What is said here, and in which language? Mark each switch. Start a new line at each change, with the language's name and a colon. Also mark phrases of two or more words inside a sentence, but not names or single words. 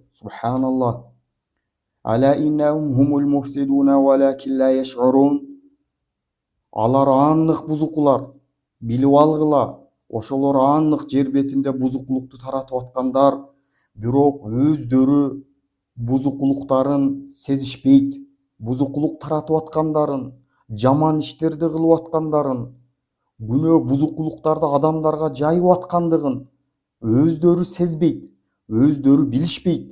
Arabic: سبحان الله. ألا إنهم هم المفسدون ولكن لا يشعرون.
Kyrgyz: Алар аннык бузукулар, билип алгыла. Ошолор аннык жер бетинде бузукулукту таратып аткандар, бирок өздөрү бузукулуктарын сезишпейт. Бузукулук таратып аткандарын, жаман иштерди кылып аткандарын, күнөө бузукулуктарды адамдарга жайып аткандыгын өздөрү сезбейт, өздөрү билишпейт.